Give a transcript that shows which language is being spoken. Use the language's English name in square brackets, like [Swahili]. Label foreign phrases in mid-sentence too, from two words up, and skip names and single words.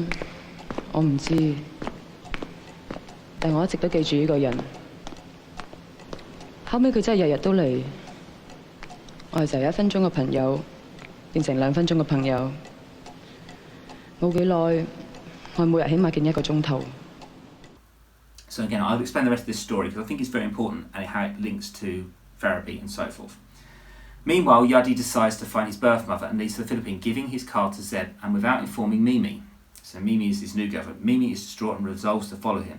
[Cantonese] 我唔知，但我一直都記住呢個人。後尾佢真係日日都嚟，我哋就由1分鐘嘅朋友變成2分鐘嘅朋友。冇幾耐，我每日起碼見1個鐘頭。 [English] So again, I'll explain the rest of this story because I think it's very important and how it links to therapy and so forth. Meanwhile, Yuddy decides to find his birth mother and leaves for the Philippines, giving his car to Zeb and without informing Mimi. So Mimi is his new girlfriend. Mimi is distraught and resolves to follow him.